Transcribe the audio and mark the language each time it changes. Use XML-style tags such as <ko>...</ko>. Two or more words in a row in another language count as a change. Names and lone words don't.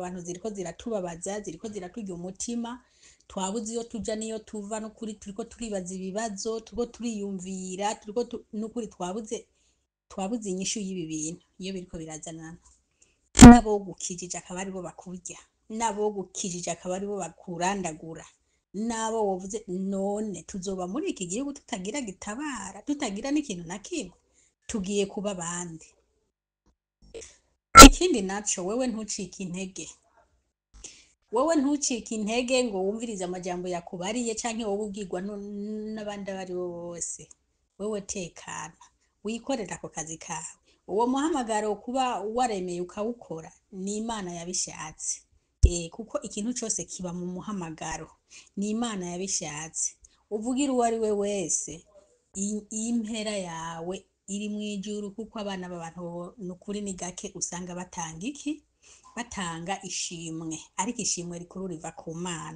<rn>bantu ziriko ziratubabaza ziriko ziraturya umutima twabuze iyo tuja niyo tuva nukuri turiko turibaza ibibazo turiko turiyumvira nukuri twabuze inyishu y'ibi bintu iyo biriko birazanana nabo gukijije akaba aribo bakurya nabo gukijije akaba aribo bakurandagura nabo wovuze none tuzoba muri iki gihugu tutagira gitabara tutagira n'ikintu na kimwe tugiye kuba bande ikindi naco wewe ntucike intege ngo wumvirize amajambo yakubariye canke wowe ubwirwa n'abandi abari bo bose wewe tekana wikorera ako kazi kawe uwo muhamagaro kuba waremeye ukawukora ni Imana yabishatse.</rn> <rw>Kuko ikintu cyose kiba mu muhamagaro ni Imana yabishatse. Uvugira uwo ari we wese impera yawe iri mu ijuru, kuko abana b'abantu nukuri ni gake usanga batanga ishimwe, ariko ishimwe rikuru riva ku Mana.</rw>